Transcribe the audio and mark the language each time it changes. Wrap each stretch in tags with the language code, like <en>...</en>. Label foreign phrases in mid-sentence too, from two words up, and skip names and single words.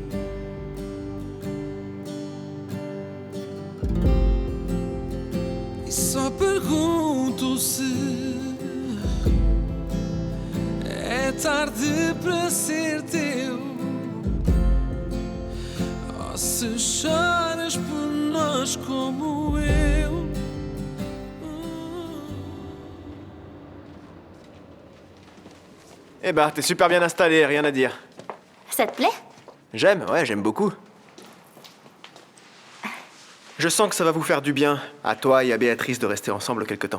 <pt>E só pergunto se é tarde para ser teu, ou se choras por nós como eu.</pt> <fr>Eh bah, t'es super bien installé, rien à dire. Ça te plaît? J'aime, ouais, j'aime beaucoup. Je sens que ça va vous faire du bien, à toi et à Béatrice, de rester ensemble quelque temps.</fr>